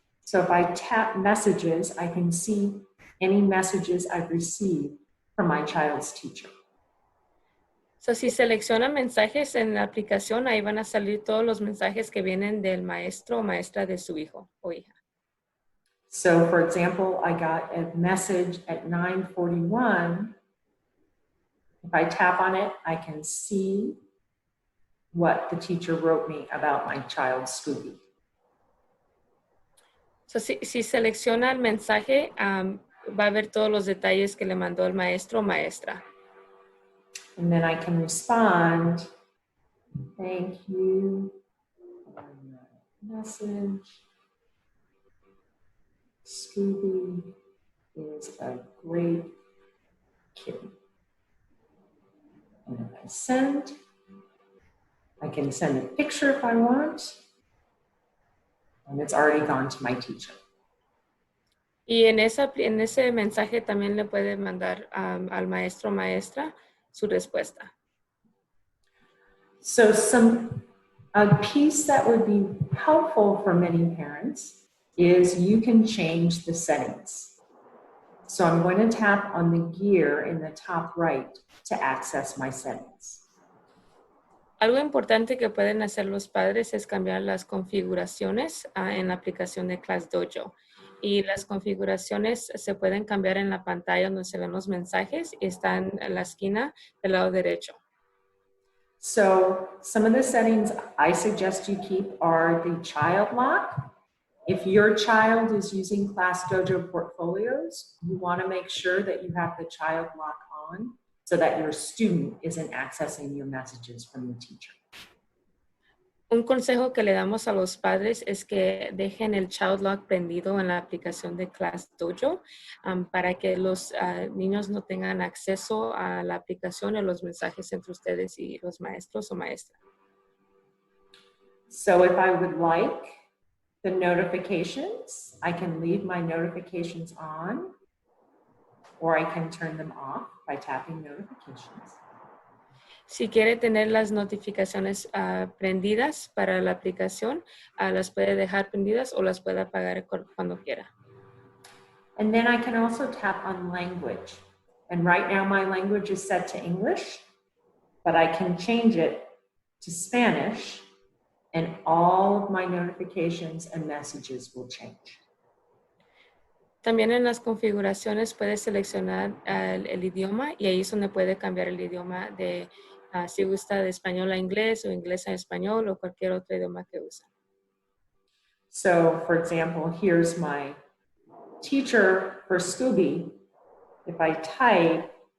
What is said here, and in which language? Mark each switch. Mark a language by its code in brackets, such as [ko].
[en] So if I tap messages, I can see any messages I've received from my child's teacher. [es] So, si selecciona mensajes en la aplicación, ahí van a salir todos los mensajes que vienen del maestro o maestra de su hijo o hija. [en] So for example, I got a message at 9:41. If I tap on it, I can see what the teacher wrote me about my child, Scooby. [es] So, si selecciona el mensaje, va a ver todos los detalles que le mandó el maestro o maestra. [en] And then I can respond, thank you for the message. Scooby is a great kid. And if I can send a picture if I want. And it's already gone to my teacher. [es] Y en ese mensaje también le puede mandar al maestro o maestra su respuesta. [en] So a piece that would be helpful for many parents is you can change the settings. So I'm going to tap on the gear in the top right to access my settings. [es] Algo importante que pueden hacer los padres es cambiar las configuraciones en la aplicación de ClassDojo. Y las configuraciones se pueden cambiar en la pantalla donde se ven los mensajes y están en la esquina del lado derecho. [en] So some of the settings I suggest you keep are the child lock. If your child is using ClassDojo portfolios, you want to make sure that you have the child lock on so that your student isn't accessing your messages from the teacher. [es] Un consejo que le damos a los padres es que dejen el child lock prendido en la aplicación de ClassDojo para que los niños no tengan acceso a la aplicación o los mensajes entre ustedes y los maestros o maestras. [en] So if I would like the notifications, I can leave my notifications on, or I can turn them off by tapping notifications. [es] Si quiere tener las notificaciones prendidas para la aplicación, las puede dejar prendidas o las puede apagar cuando quiera. [en] And then I can also tap on language. And right now my language is set to English, but I can change it to Spanish and all of my notifications and messages will change. [es] También en las configuraciones puede seleccionar el idioma y ahí es donde puede cambiar el idioma de si gusta de español a inglés o inglés a español o cualquier otro idioma que usa. [en] So for example, here's my teacher for Scooby. If I type,